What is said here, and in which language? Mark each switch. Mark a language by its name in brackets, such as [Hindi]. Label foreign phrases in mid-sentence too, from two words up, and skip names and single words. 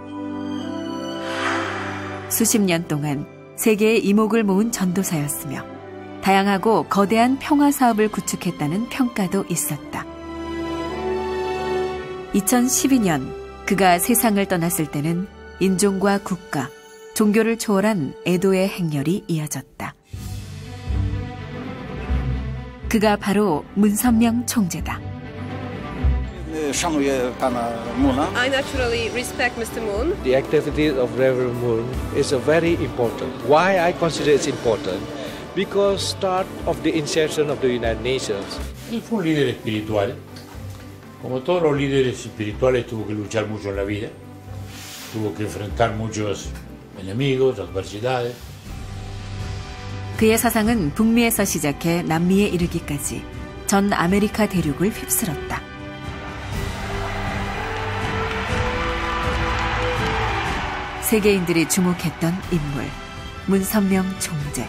[Korean] 수십 년 동안 세계의 이목을 모은 전도사였으며 다양하고 거대한 평화 사업을 구축했다는 평가도 있었다. 2012년 그가 세상을 떠났을 때는 인종과 국가, 종교를 초월한 애도의 행렬이 이어졌다. 그가 바로 문선명 총재다. [English] I naturally respect Mr. Moon. The activities of Reverend Moon is very important. Why I consider it important? Because start of the insertion of the United Nations. [Spanish] Él fue un líder espiritual. Como todos los líderes espirituales tuvo que luchar mucho en la vida. Tuvo que enfrentar muchos enemigos, adversidades. [Korean] 그의 사상은 북미에서 시작해 남미에 이르기까지 전 아메리카 대륙을 휩쓸었다. 세계인들이 주목했던 인물, 문선명 총재.